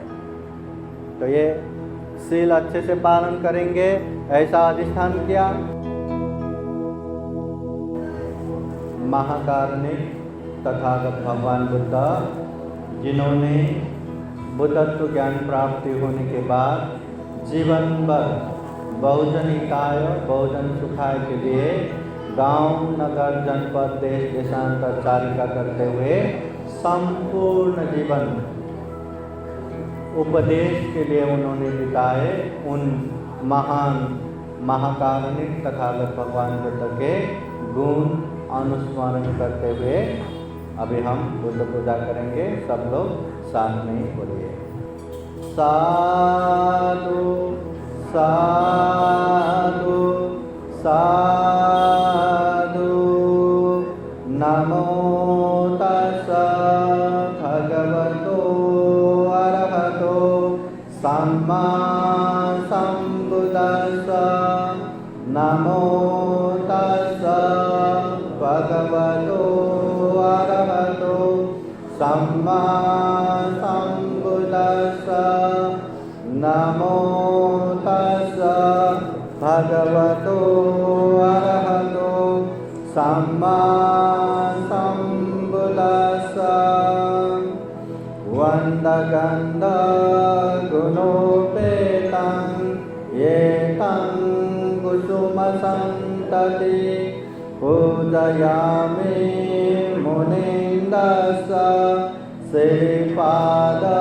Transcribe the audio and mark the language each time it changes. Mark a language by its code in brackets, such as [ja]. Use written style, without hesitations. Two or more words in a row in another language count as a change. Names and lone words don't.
[hi] तो ये शील अच्छे से पालन करेंगे, ऐसा अधिष्ठान किया। महाकारुणिक तथागत भगवान बुद्ध, जिन्होंने बुद्धत्व ज्ञान प्राप्ति होने के बाद जीवन भर [pi] बहुजन हिताय बहुजन सुखाय [hi] के लिए गांव, नगर, जनपद, देश देशांतर चारिका करते हुए संपूर्ण जीवन उपदेश के लिए उन्होंने बिताए। उन महान महाकारुणिक तथागत भगवान बुद्ध के गुण अनुस्मरण करते हुए अभी हम बुद्ध पूजा करेंगे। सब लोग साथ में ही बोलिए, [pi] साधु साधु साधु, नमो तस्स भगवतो अरहतो सम्मा सम्बुद्दस्स, नमो तस्स भगवतो अरहतो सम्मा सम्बुद्दस्स, नमो तस्स भगवतो अरहतो सम्मा सम्बुद्दस्स। वन्दगन्ध गुणोपेतं येतं कुसुमसन्तति, पूजयामि मुनीन्द्रस्स श्रीपाद